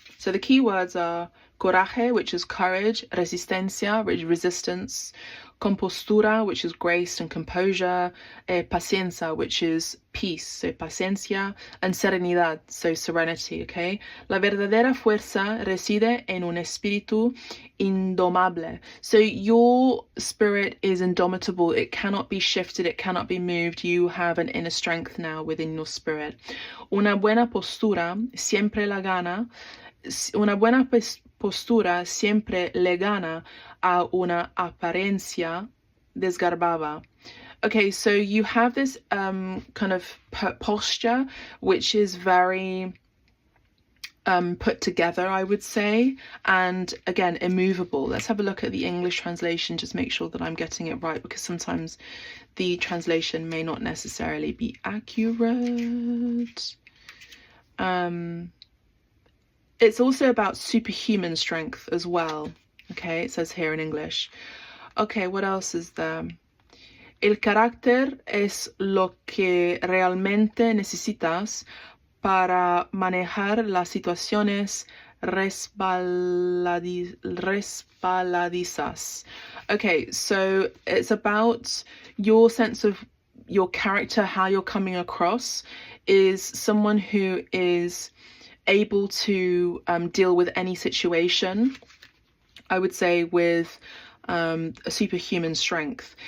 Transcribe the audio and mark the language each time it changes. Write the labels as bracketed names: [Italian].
[English] So the key words are coraje, which is courage, resistencia, which is resistance, compostura, which is grace and composure, paciencia, which is peace, so paciencia, and serenidad, so serenity, okay? [Spanish] La verdadera fuerza reside en un espíritu indomable. [English] So your spirit is indomitable. It cannot be shifted. It cannot be moved. You have an inner strength now within your spirit. [Spanish] Una buena postura siempre la gana. Una buena postura siempre le gana a una apariencia desgarbada. [English] Okay, so you have this kind of posture which is very put together, I would say, and again, immovable. Let's have a look at the English translation, just make sure that I'm getting it right, because sometimes the translation may not necessarily be accurate. It's also about superhuman strength as well. Okay, it says here in English. Okay, what else is there? [Spanish] El carácter es lo que realmente necesitas para manejar las situaciones resbaladizas. [English] Okay, so it's about your sense of your character, how you're coming across, is someone who is able to deal with any situation, I would say, with a superhuman strength.